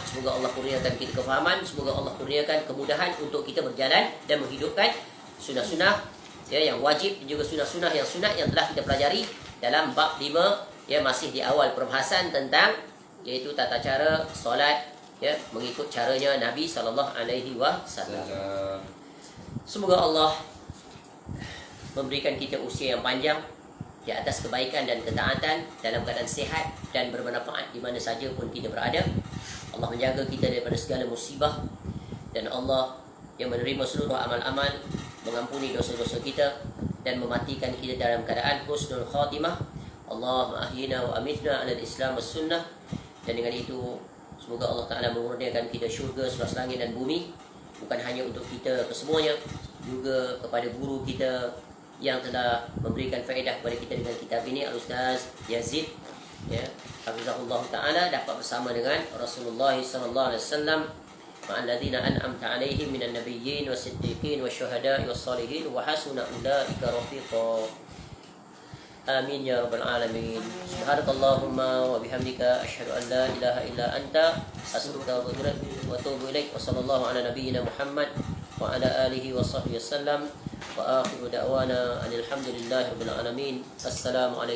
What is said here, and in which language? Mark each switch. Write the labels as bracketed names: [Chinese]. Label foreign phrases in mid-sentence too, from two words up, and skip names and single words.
[Malay] Semoga Allah kurniakan kita kefahaman. Semoga Allah kurniakan kemudahan untuk kita berjalan dan menghidupkan sunah-sunah ya, yang wajib dan juga sunah-sunah yang sunat yang telah kita pelajari dalam bab 5 ya, masih di awal perbahasan tentang iaitu tata cara solat ya, mengikut caranya Nabi SAW. Semoga Allah memberikan kita usia yang panjang di atas kebaikan dan ketaatan, dalam keadaan sehat dan bermanfaat di mana saja pun kita berada. Allah menjaga kita daripada segala musibah, dan Allah yang menerima seluruh amal-amal, mengampuni dosa-dosa kita dan mematikan kita dalam keadaan [Arabic] حسن الخاتمة. اللهم أحينا وأمتنا على الإسلام والسنة. [Malay] Dan dengan itu semoga Allah Ta'ala mengurniakan kita syurga seluas langit dan bumi, bukan hanya untuk kita kesemuanya, juga kepada guru kita yang telah memberikan faedah kepada kita dengan kitab ini, Al-Ustaz Yazid ya, [Arabic] حفظه الله تعالى, [Malay] dapat bersama dengan Rasulullah [Arabic] صلى الله عليه وسلم مع الذين أنعمت عليهم من النبيين والصديقين والشهداء والصالحين وحسن أولئك رفيقا. آمين يا رب العالمين. سبحانك اللهم وبحمدك أشهد أن لا إله إلا أنت أستغفرك وأتوب إليك. وصلى الله على نبينا محمد وعلى آله وصحبه وسلم. وآخر دعوانا الحمد لله رب العالمين.